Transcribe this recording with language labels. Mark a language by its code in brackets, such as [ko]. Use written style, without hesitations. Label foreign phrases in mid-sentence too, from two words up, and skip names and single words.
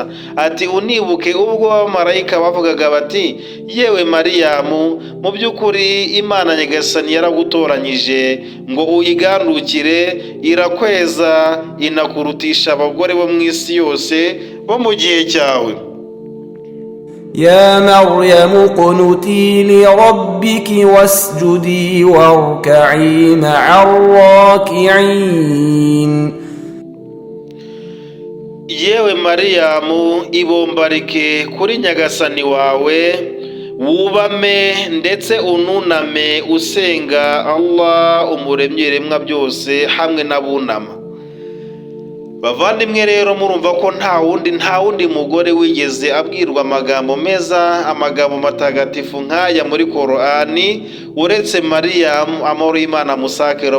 [rw] Ati unibuke ubwo abamarayika bavugaga bati yewe Mariyamu, mu by'ukuri Imana Nyagasani yaragutoranyije ngo uyigandukire, irakweza inakurutisha abagore bo mu isi yose bo mu gihe cyawe. [ar] يا مريم اقنتي لربك واسجدي واركعي مع الراكعين. [rw] Yewe Mariyamu, ibombarike kuri Nyagasani wawe, wubame ndetse ununame usenga Allah umuremyi w'ibiremwa byose hamwe n'abunama. Bavandimwe rero, murumva ko nta wundi mugore wigeze abwirwa amagambo meza, amagambo matagatifu nk'aya muri Korani uretse Mariyamu, amahoro y'Imana musakero.